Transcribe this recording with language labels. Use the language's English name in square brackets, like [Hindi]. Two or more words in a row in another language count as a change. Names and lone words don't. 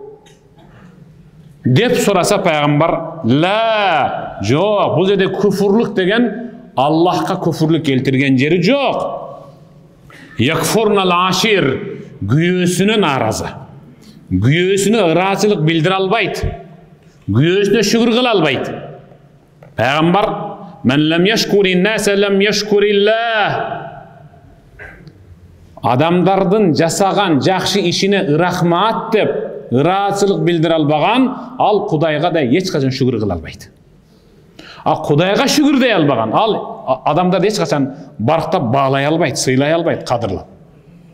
[Kyrgyz] Деп сураса пайгамбар, ла, жок, бул жерде күфүрлүк деген Аллахка күфүрлүк келтирген жери жок. [Arabic] يكفرن العشير, [Kyrgyz] күйөөсүнө нааразы. Күйөөсүнө ыраачылык билдире албайт. Күйөөсүнө шүгүр кыла албайт. Пайгамбар, мен [Arabic] لم يشكر الناس لم يشكر الله. [Kyrgyz] Адамдардын жасаган жакшы ишине рахмат деп ыраачылык билдире албаган, ал Кудайга да эч качан шүгүр кыла албайт. А Кудайга шүгүр дей албаган, ал адамдарды эч качан барктап баалай албайт, сыйлай албайт, кадырлап.